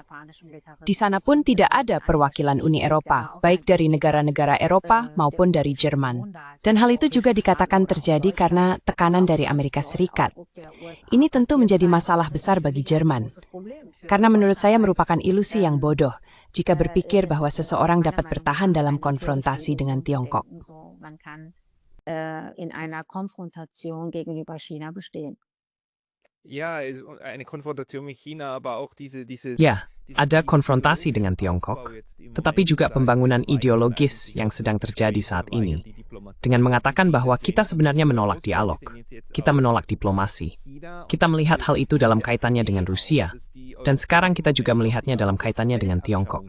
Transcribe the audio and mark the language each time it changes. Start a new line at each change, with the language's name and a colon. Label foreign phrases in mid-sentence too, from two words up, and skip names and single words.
Indonesian: Di sana pun tidak ada perwakilan Uni Eropa, baik dari negara-negara Eropa maupun dari Jerman. Dan hal itu juga dikatakan terjadi karena tekanan dari Amerika Serikat. Ini tentu menjadi masalah besar bagi Jerman. Karena menurut saya merupakan ilusi yang bodoh jika berpikir bahwa seseorang dapat bertahan dalam konfrontasi dengan Tiongkok.
German: In einer Konfrontation gegenüber China bestehen. Ja, eine Konfrontation mit China, aber auch diese
Indonesian: Ya, ada konfrontasi dengan Tiongkok, tetapi juga pembangunan ideologis yang sedang terjadi saat ini, dengan mengatakan bahwa kita sebenarnya menolak dialog, kita menolak diplomasi. Kita melihat hal itu dalam kaitannya dengan Rusia, dan sekarang kita juga melihatnya dalam kaitannya dengan Tiongkok.